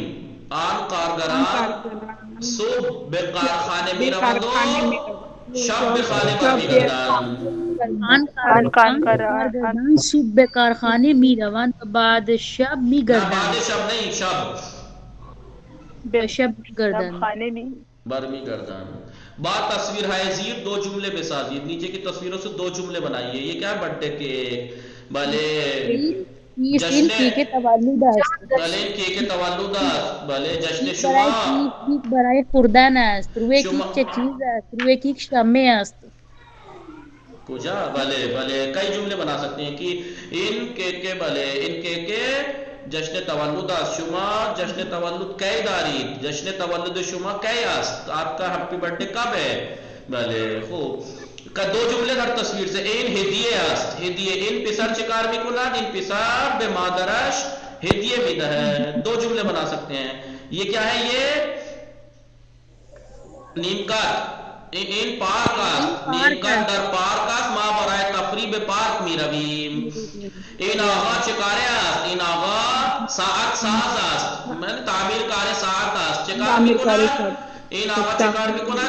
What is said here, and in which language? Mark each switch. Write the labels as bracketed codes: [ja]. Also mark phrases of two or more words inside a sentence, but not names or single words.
[fa] آن کارگران صبح به کارخانه می روند و شب به خانه برمیگردند. آن کارگران صبح به کارخانه می روند و بعد شب می گردند. [ur] بعد شب نہیں، شب [fa] به شب می گردند. [ur] برمیگردند. بعد تصویر ہے زیر. [fa] 2 جملے بسازید. [ur] نیچے کی تصویروں سے 2 جملے بنائیے. یہ کیا ہے؟ [en] birthday cake. [ur] بھلے [fa] این کیک تولد است. بله این کیک تولد است. بله جشن شما کیک برای خوردن است. روی کیک چه چیز است؟ روی کیک شمع است. کجا؟ بله بله [ur] کئی جمله بنا سکتے ہیں کہ [fa] ان کیک بله ان کیک جشن تولد است. شما جشن تولد کی دارید؟ جشن تولد شما کی است؟ [ur] آپ کا [en] happy birthday [ur] کب ہے؟ [fa] بله خوب. 2 جمله در تصویر [ur] سے. [fa] این هدیه است. هدیه. این پسر چه کار میکند؟ این پسر به مادرش هدیه میدهد. [ur] 2 جمله بنا سکتے ہیں. یہ کیا ہے؟ یہ نیمکت. [fa] این پارک است. نیمکت در پارک است. ما برای تفریح به پارک میرویم. این آقا چه کاره است؟ این آقا ساعت ساز است. من تعمیر کار ساعت است. چه کار میکند؟ این آقا چه کار میکند؟